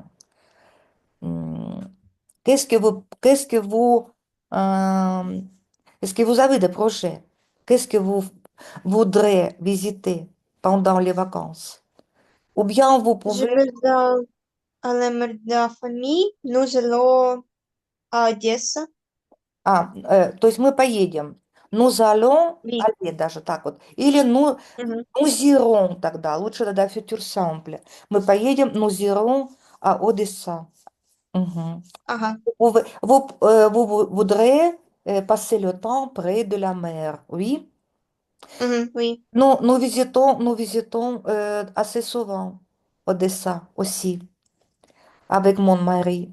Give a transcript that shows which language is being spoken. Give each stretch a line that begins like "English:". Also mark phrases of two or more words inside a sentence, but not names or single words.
French: Hmm, euh, est-ce que vous avez des projets? Qu'est-ce que vous voudrez visiter pendant les vacances? Ou bien vous Je pouvez... vais à la mère de la famille. Nous allons à Одесса.
Russian: То есть мы поедем.
French: Nous allons Oui.
Russian: aller даже так вот. Или Mhm.
French: nous irons
Russian: тогда. Лучше тогда
French: futur simple.
Russian: Мы поедем,
French: nous irons à Odessa. Mhm. Aha. Vous voudrez passer le temps près de la mer, oui? Mhm, oui. Nous visitons assez souvent Odessa aussi, avec mon mari.